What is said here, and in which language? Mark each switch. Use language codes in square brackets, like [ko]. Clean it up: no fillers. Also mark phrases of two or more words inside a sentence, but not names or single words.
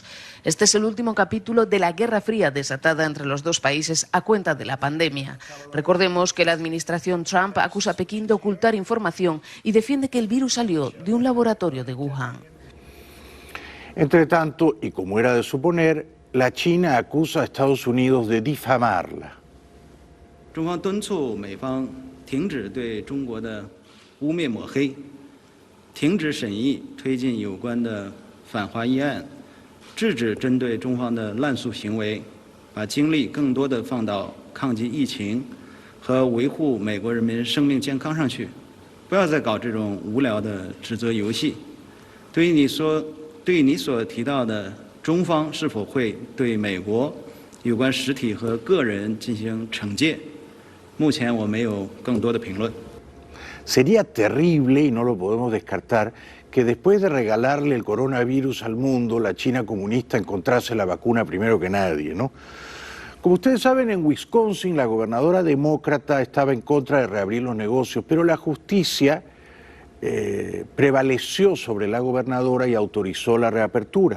[es] Este es el último capítulo de la Guerra Fría desatada entre los dos países a cuenta de la pandemia. Recordemos que la administración Trump acusa a Pekín de ocultar información y defiende que el virus salió de un laboratorio de Wuhan. Entre tanto, y como era de suponer, la China acusa a Estados Unidos de difamarla. [zh] 停止对中国的污蔑抹黑，停止审议推进有关的反华议案，制止针对中方的滥诉行为，把精力更多的放到抗击疫情和维护美国人民生命健康上去，不要再搞这种无聊的指责游戏。对于你所提到的中方是否会对美国有关实体和个人进行惩戒？目前我没有更多的评论。 [es] Sería terrible, y no lo podemos descartar, que después de regalarle el coronavirus al mundo, la China comunista encontrase la vacuna primero que nadie, ¿no? Como ustedes saben, en Wisconsin la gobernadora demócrata estaba en contra de reabrir los negocios, pero la justicia prevaleció sobre la gobernadora y autorizó la reapertura.